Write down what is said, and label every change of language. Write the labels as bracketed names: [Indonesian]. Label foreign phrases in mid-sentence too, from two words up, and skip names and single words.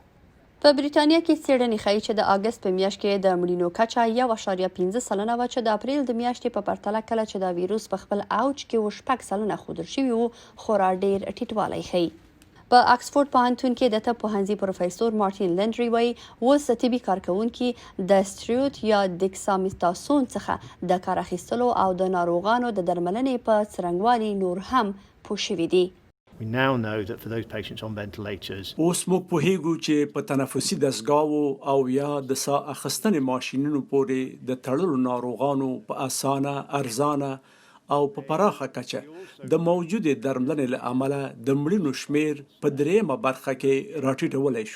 [Pashto] په بریتانیا کې څېړنې ښایي چې د اګست په میاشت کې د مړینو کچه 1.5 سلنه وه، چې د اپریل د میاشتې په پرتله کله چې دا ویروس په خپل اوج کې و 6 سلنه ښودل شوي وو، خورا ډېر ټیټوالی ښیي. په اکسفورډ پوهنتون کې د طب پوهنځي پروفیسور مارټین لنډري وایي اوس طبي کارکوونکي د سټریوت یا ډیکسامتاسون څخه د کار اخیستلو او د ناروغانو د درملنې په څرنګوالي نور هم پوه شوي دي. [English] We now know that for those patients on ventilators, [Pashto] اوس موږ پوهیږو چې په تنفسي دستګاوو او یا د ساه اخیستنې ماشینونو پورې د تړلو ناروغانو په اسانه، ارزانه او په پراخه کچه د موجودې درملنې له امله د مړینو شمېر په 3مه برخه کې راټیټولی شو.